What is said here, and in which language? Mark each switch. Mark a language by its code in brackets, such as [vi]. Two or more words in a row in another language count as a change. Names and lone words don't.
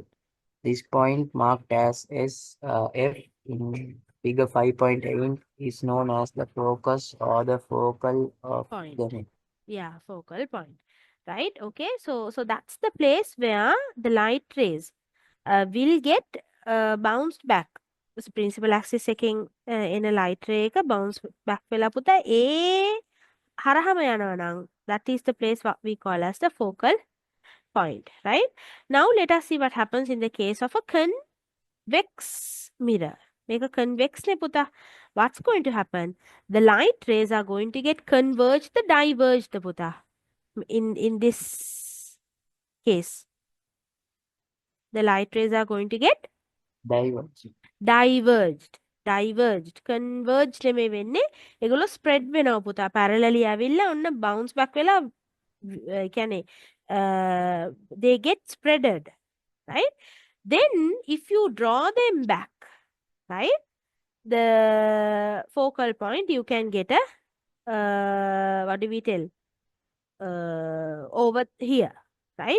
[en] This point, marked as F in figure 5.8, is known as the focus or the focal of Point. the mirror. Yeah, focal point. Right. Okay. So that's the place where the light rays will get bounced back. [si] So [en] principal axis [si] එකෙන් එන [en] light ray [si] එක [en] bounce back [si] වෙලා පුතා හරහම යනවා නම්, [en] that is the place what we call as the focal point, right? Now let us see what happens in the case of a convex mirror. Make a convex [si] නේ පුතා. [en] What's going to happen? The light rays are going to get converged, the diverged puta. In this case, the light rays are going to get diverged. [si] Converged නෙමෙයි වෙන්නේ. ඒගොල්ලෝ spread වෙනවා පුතා. [en] Parallelly [si] ඇවිල්ලා ඔන්න [en] bounce back [si] වෙලා කියන්නේ [en] they get spreaded, right? Then if you draw them back, right, the focal point, you can get a what do we tell, over here, right?